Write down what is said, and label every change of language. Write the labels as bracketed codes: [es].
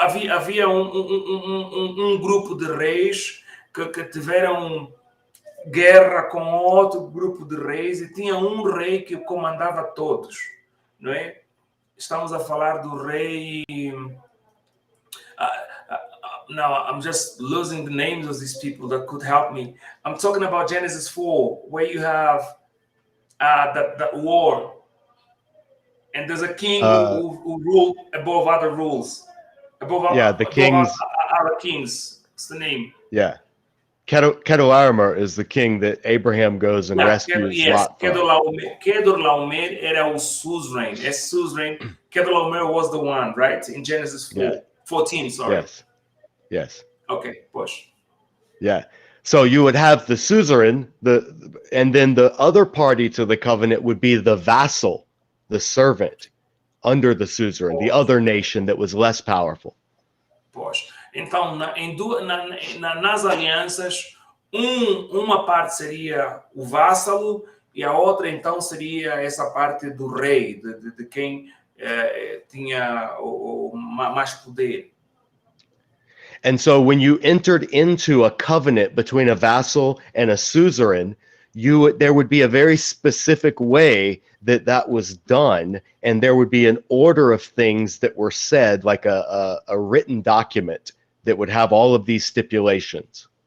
[pt] havia um grupo de reis que tiveram guerra com outro grupo de reis e tinha um rei que comandava todos, não é? Estamos a falar do rei... [en] Now, I'm just losing the names of these people that could help me. I'm talking about Genesis 4, where you have that war. And there's a king who ruled above other rules. The kings. Other kings. What's the name? Yeah. Kedorlaomer is the king that Abraham goes and rescues Lot from. [pt] Kedorlaomer era o suzerain. Esse suzerain, [en] Kedorlaomer was the one, right? In Genesis 14, sorry. Yes. Okay, push. Yeah. So you would have the suzerain, and then the other party to the covenant would be the vassal, the servant under the suzerain, the other nation that was less powerful. [pt] Pois. Então, nas alianças, uma parte seria o vassalo e a outra, então, seria essa parte do rei, de quem tinha mais poder. [en] And so when you entered into a covenant between a vassal and a suzerain, there would be a very specific way that was done, and there would be an order of things that were said, like a written document that would have all of these stipulations.